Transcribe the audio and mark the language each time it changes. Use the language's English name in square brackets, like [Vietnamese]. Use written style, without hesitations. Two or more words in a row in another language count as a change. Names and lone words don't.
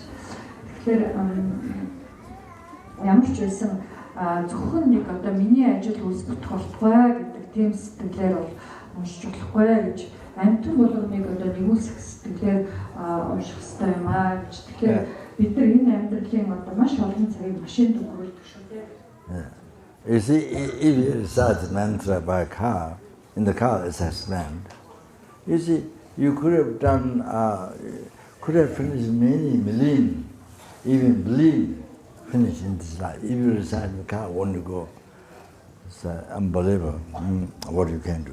[Mongolian] Тэгэхээр ямар ч байсан зөвхөн нэг одоо миний ажил үс бүтэх болтугай гэдэг тийм сэтгэлээр бол уншиж болохгүй гэж. Амтан болгоныг одоо нэгүүлсэх сэтгэлээр унших хэрэгтэй юм аа гэж. Тэгэхээр бид нар энэ амьдралын одоо маш олон цагийг машинд өнгөрүүлдэг шүү дээ. [English] You see, if you recite mantra by car, in the car it says land. You see, you could have done, could have finished many million, even billion, finished in this life. If you recite in the car, want to go, it's unbelievable what you can do.